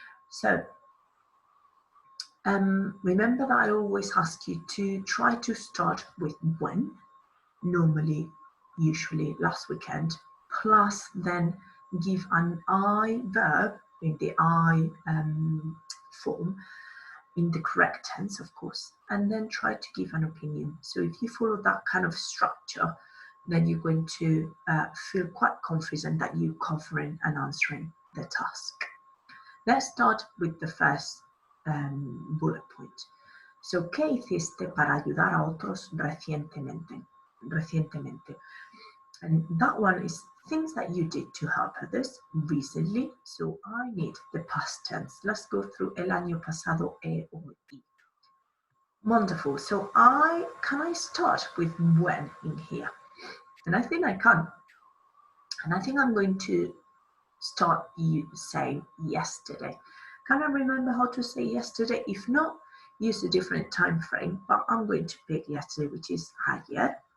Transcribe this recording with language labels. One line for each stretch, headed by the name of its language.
English: So remember that I always ask you to try to start with when, normally, usually last weekend, plus then give an I verb in the I form in the correct tense, of course, and then try to give an opinion. So if you follow that kind of structure, then you're going to feel quite confident that you're covering and answering the task. Let's start with the first bullet point.
Spanish: So, ¿qué hiciste para ayudar a otros recientemente?
English: And that one is things that you did to help others recently. So I need the past tense. Let's go through
Spanish: el año pasado,
English: or y. Wonderful. So can I start with when in here? And I think I can. And I think I'm going to start saying yesterday. Can I remember how to say yesterday? If not, use a different time frame, but I'm going to pick yesterday, which is ayer.